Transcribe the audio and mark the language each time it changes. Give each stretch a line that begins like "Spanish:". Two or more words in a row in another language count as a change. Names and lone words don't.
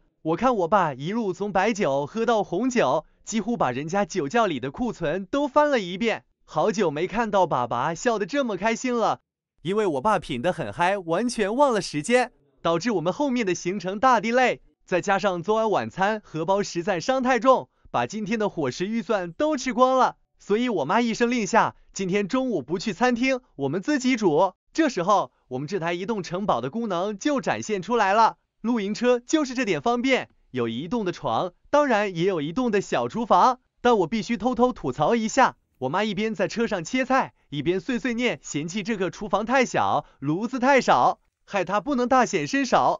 Chinese: 我看我爸一路從白酒喝到紅酒，幾乎把人家酒窖裡的庫存都翻了一遍。好久沒看到爸爸笑得這麼開心了。因為我爸品得很嗨，完全忘了時間，導致我們後面的行程大delay，再加上昨晚晚餐荷包實在傷太重，把今天的伙食預算都吃光了，所以我媽一聲令下，今天中午不去餐廳，我們自己煮。這時候，我們這台移動城堡的功能就展現出來了。露營車就是這點方便，有移動的床，當然也有移動的小廚房。但我必須偷偷吐槽一下，我媽一邊在車上切菜，一邊碎碎念嫌棄這個廚房太小，爐子太少，害她不能大顯身手。